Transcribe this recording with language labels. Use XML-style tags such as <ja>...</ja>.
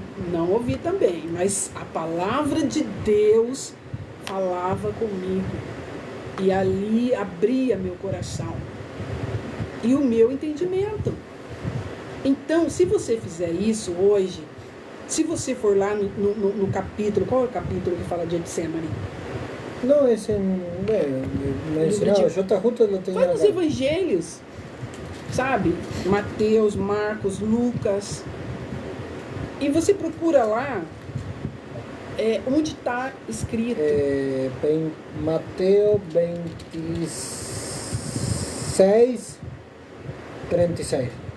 <pt>Não ouvi também, mas a palavra de Deus falava comigo. E ali abria meu coração. E o meu entendimento. Então, se você fizer isso hoje, se você for lá no capítulo, qual é o capítulo que fala de Getsemane?</pt> <es>No, es en... Bueno, yo te justo lo tenía.</es> <pt>Vai nos evangelhos, sabe? Mateus, Marcos, Lucas. E você procura lá onde está escrito.</pt> <es>Mateo 26, 36.</es>